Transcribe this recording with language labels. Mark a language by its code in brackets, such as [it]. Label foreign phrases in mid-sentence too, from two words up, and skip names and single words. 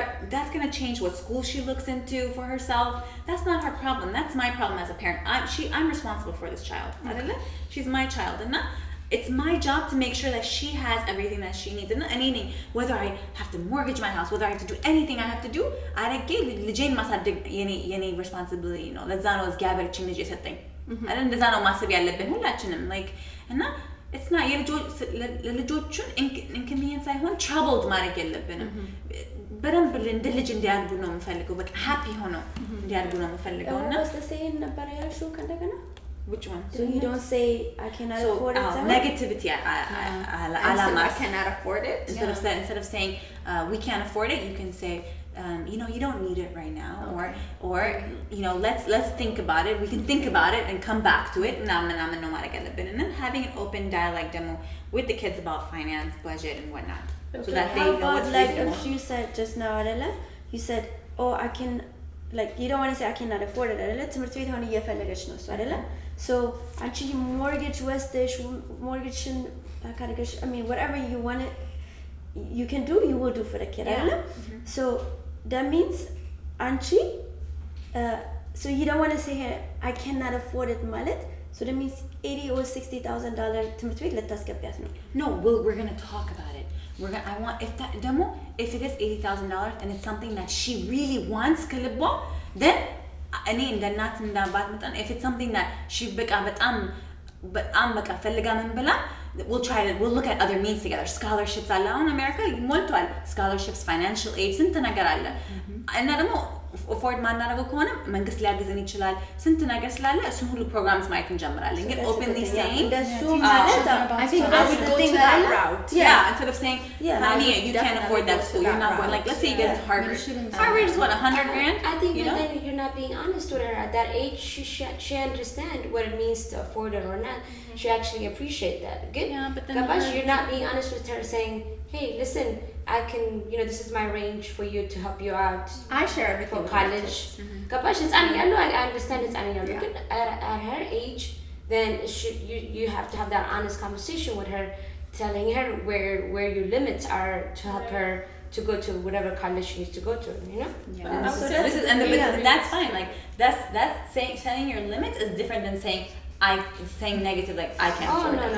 [en] That's gonna change what school she looks into for herself. That's not her problem. That's my problem as a parent. I'm responsible for this child. Okay. She's my child, and it's my job to make sure that she has everything that she needs. And anything, whether I have to mortgage my house, whether I have to do anything I have to do, [am] ልጄን ማሳደግ የኔ responsibility ነው። ለዛ ነው እግዚአብሔር እቺን ልጅ የሰጠኝ አይደል? እንደዛ ነው ማሰብ ያለብን ሁላችንም። like እና [en] it's not [am] ለልጆቹን inconvenience ሳይሆን troubled ማድረግ የለብንም። በደንብ እንደ ልጅ እንዲያድጉ ነው የምፈልገው። በቃ happy ሆነው እንዲያድጉ ነው የምፈልገው። እና [en] what's the saying [am] ነበር ያልሽው ከእንደገና [en] which one? So you don't say I cannot afford it. Negativity. I cannot afford it. Instead of saying we can't afford it, you can say you know you don't need it right now, or you know let's think about it. We can think about it and come back to it. And then having an open dialogue demo with the kids about finance, budget, and whatnot, so that they How know about what's like reasonable. if you said just now, Adela, you said, oh I can. Like you don't want to say I cannot afford it. [am] አይደለ ትምህርት ቤት አሁን እየፈለገች ነው እሱ አይደለ so አንቺ mortgage ወስደሽ mortgageን ካደረገሽ [en] I mean whatever you want it you can do you will do for the kid [am] አይደለ [en] so that means [am] አንቺ [en] so you don't want to say I cannot afford it [am] ማለት [en] so that means $80,000 or $60,000 [am] ትምህርት ቤት ልታስገቢያት ነው [en] No, we're gonna talk about it. I want if it is $80,000 and it's something that she really wants, then if it's something that she we'll look at other means together. Scholarships in America, scholarships, financial aid, and afford [am] ማናረገው ከሆነ መንግስት ሊያግዘን ይችላል ስንት ነገር ስላለ እሱን ሁሉ ፕሮግራምስ ማየት እንጀምራለን ግን [en] openly saying [am] እንደሱ ማለት [en] I think I would go to that route yeah instead of saying honey you can't afford that school you're not going like let's say you get to Harvard is what $100,000 I think then you're not being honest with her at that age she understand what it means to afford it or not she actually appreciate that good yeah but then you're not being honest with her saying hey listen I can, this is my range for you to help you out I share everything for with college. [am] ገባሽ ህፃን እያሉ [en] I understand [am] ህፃን እያሉ ግን [en] at her age then you have to have that honest conversation with her, telling her where your limits are to help her to go to whatever college she needs to go to, Yeah. So that's fine. Like that's saying your limits is different than saying negative, like I can't afford it.